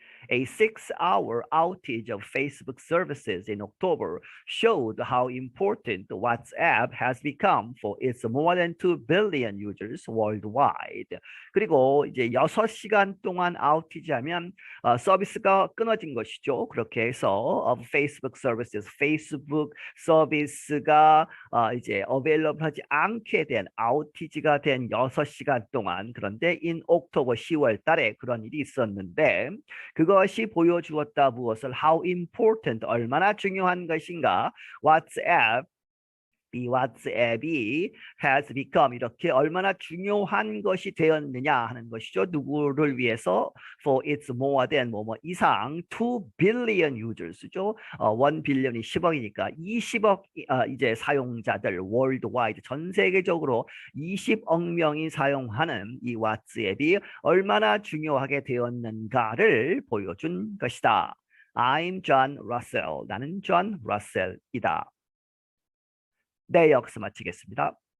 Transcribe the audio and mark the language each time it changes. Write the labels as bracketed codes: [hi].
[en] A 6-hour outage of Facebook services in October showed how important WhatsApp has become for its more than 2 billion users worldwide. [ko] 그리고 이제 6시간 동안 아우티지하면 서비스가 끊어진 것이죠. 그렇게 해서 [en] of Facebook services, [ko] Facebook 서비스가 이제 available하지 않게 된 아우티지가 된 6시간 동안 그런데 [en] in October [ko] 10월 달에 그런 일이 있었는데 그것이 보여주었다 무엇을 [en] how important [ko] 얼마나 중요한 것인가 WhatsApp 이 왓츠앱이 [en] has become [ko] 이렇게 얼마나 중요한 것이 되었느냐 하는 것이죠. 누구를 위해서 [en] for its more than [ko] 뭐뭐 이상 [en] 2 billion users [ko] 죠. [en] 1 billion [ko] 이 10억이니까 20억 이제 사용자들 worldwide 전 세계적으로 20억 명이 사용하는 이 왓츠앱이 얼마나 중요하게 되었는가를 보여준 것이다. [en] I'm John Russell. [ko] 나는 존 러셀이다. 네, 여기서 마치겠습니다.